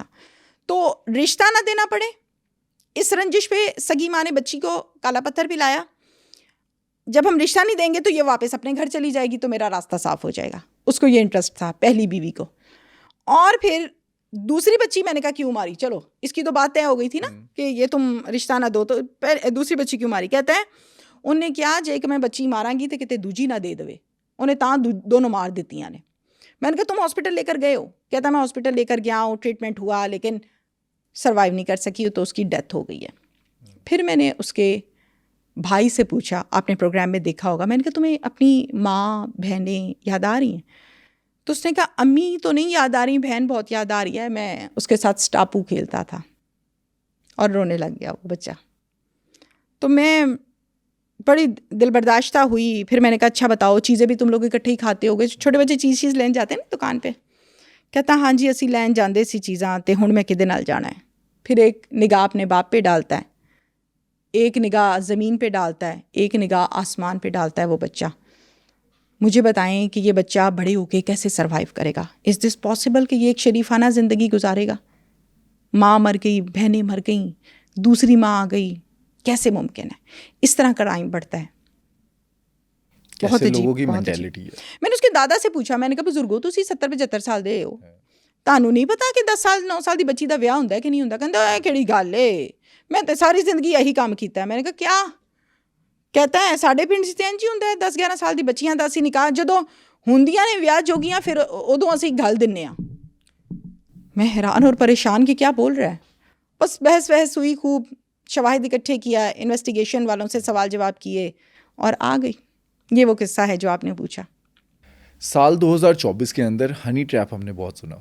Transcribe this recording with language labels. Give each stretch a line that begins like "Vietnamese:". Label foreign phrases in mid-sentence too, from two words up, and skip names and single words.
Urdu: تو رشتہ نہ دینا پڑے, اس رنجش پہ سگی ماں نے بچی کو کالا پتھر پلایا, جب ہم رشتہ نہیں دیں گے تو یہ واپس اپنے گھر چلی جائے گی تو میرا راستہ صاف ہو جائے گا. اس کو یہ انٹرسٹ تھا پہلی بیوی کو. اور پھر دوسری بچی میں نے کہا کیوں ماری, چلو اس کی تو بات طے ہو گئی تھی نا کہ یہ تم رشتہ نہ دو, تو دوسری بچی کیوں ماری. کہتا ہے
Punjabi: انہیں کیا جے کہ میں بچی ماراں گی تو کتے دوجی نہ دے دوے, انہیں تاں دونوں مار دیتیاں نے.
Urdu: میں نے کہا تم ہاسپٹل لے کر گئے ہو؟ کہتا میں ہاسپٹل لے کر گیا ہوں, ٹریٹمنٹ ہوا لیکن سروائیو نہیں کر سکی تو اس کی ڈیتھ ہو گئی ہے. پھر میں نے اس کے بھائی سے پوچھا, آپ نے پروگرام میں دیکھا ہوگا, میں نے کہا تمہیں اپنی ماں بہنیں یاد آ رہی ہیں؟ تو اس نے کہا امی تو نہیں یاد آ رہی, بہن بہت یاد آ رہی ہے, میں اس کے ساتھ اسٹاپو کھیلتا تھا. اور رونے لگ گیا وہ بچہ. تو میں بڑی دل برداشتہ ہوئی. پھر میں نے کہا اچھا بتاؤ چیزیں بھی تم لوگ اکٹھے ہی کھاتے ہو گے, چھوٹے بچے چیز لین جاتے ہیں نا دکان پہ.
Punjabi: کہتا ہاں جی اسی لین جاندے سی چیزاں, تے ہن میں کدے نال جانا ہے.
Urdu: پھر ایک نگاہ اپنے باپ پہ ڈالتا ہے, ایک نگاہ زمین پہ ڈالتا ہے, ایک نگاہ آسمان پہ ڈالتا ہے وہ بچہ. مجھے بتائیں کہ یہ بچہ بڑے ہو کے کیسے سروائیو کرے گا؟
English: is this possible
Urdu: کہ یہ ایک شریفانہ زندگی گزارے گا؟ ماں مر گئی, بہنیں مر گئیں, دوسری ماں آ گئی, کیسے ممکن ہے؟ اس طرح کرائم بڑھتا ہے. بہت عجیب, لوگوں کی بہت مینٹیلٹی عجیب. ہے. میں نے اس کے دادا سے پوچھا, میں نے کہا
Punjabi: بزرگو تسی 70-75 سال دے ہو, تانوں نہیں پتا کہ 10 سال 9 سال دی بچی دا ویاہ ہوندا ہے کہ نہیں ہوندا؟ کہندا اے کیڑی گل ہے, میں تے ساری زندگی یہی کام کیتا ہے.
Urdu: میں نے کہا کیا؟ کہتا ہے
Punjabi: ساڈے پنڈ چ تے انج ہی ہوندا ہے, 10-11 سال دی بچیاں دا اسی نکاح جدوں ہوندیاں نے ویاہ جوگیاں پھر ادوں اسی گل دنے ہاں.
Urdu: میں حیران اور پریشان کہ کیا بول رہا ہے. بس بحث ہوئی خوب, شواہد اکٹھے کیا, انویسٹیگیشن والوں سے سوال جواب کیے اور آ گئی. یہ وہ قصہ ہے جو آپ نے پوچھا. سال 2024 کے اندر
English: honey trap
Urdu: ہم نے بہت سنا.